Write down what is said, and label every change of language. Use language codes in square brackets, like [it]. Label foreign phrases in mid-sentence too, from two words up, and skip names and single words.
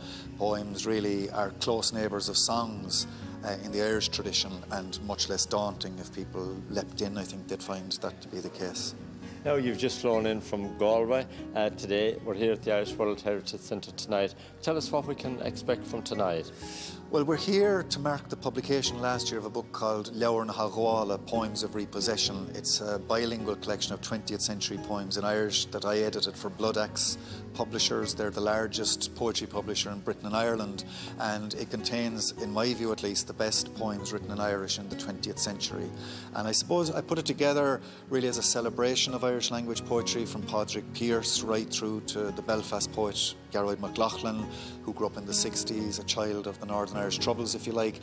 [en] Poems really are close neighbours of songs in the Irish tradition, and much less daunting. If people leapt in, I think they'd find that to be the case. Now, you've just flown in from Galway today. We're here at the Irish World Heritage Centre tonight. Tell us what we can expect from tonight. Well, we're here to mark the publication last year of a book called Leabhar na hCobala, Poems of Repossession. It's a bilingual collection of 20th century poems in Irish that I edited for Blood Axe Publishers. They're the largest poetry publisher in Britain and Ireland, and it contains, in my view at least, the best poems written in Irish in the 20th century. And I suppose I put it together really as a celebration of Irish language poetry, from Padraig Pearse right through to the Belfast poet Gearóid MacLachlan, who grew up in the 60s, a child of the Northern Irish Troubles, if you like.